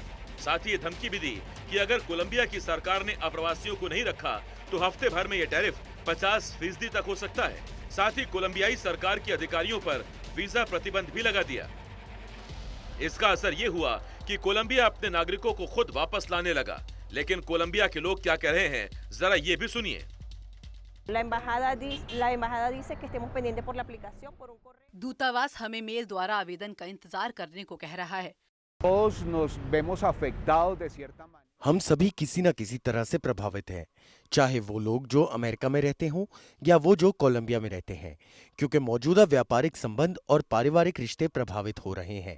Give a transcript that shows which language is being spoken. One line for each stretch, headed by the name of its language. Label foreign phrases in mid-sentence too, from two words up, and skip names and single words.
Hindi: साथ ही ये धमकी भी दी कि अगर कोलंबिया की सरकार ने अप्रवासियों को नहीं रखा तो हफ्ते भर में ये टैरिफ 50% तक हो सकता है। साथ ही कोलंबियाई सरकार के अधिकारियों पर वीजा प्रतिबंध भी लगा दिया। इसका असर ये हुआ कि कोलंबिया अपने नागरिकों को खुद वापस लाने लगा। लेकिन कोलंबिया के लोग क्या कह रहे हैं, जरा ये भी सुनिए।
Spanish: La embajada dice que estemos pendientes por la aplicación por un correo.
Hindi: दूतावास हमें मेल द्वारा आवेदन का इंतजार करने को कह रहा है। हम सभी किसी न किसी तरह से प्रभावित हैं, चाहे वो लोग जो अमेरिका में रहते हों या वो जो कोलंबिया में रहते हैं, क्योंकि मौजूदा व्यापारिक संबंध और पारिवारिक रिश्ते प्रभावित हो रहे हैं।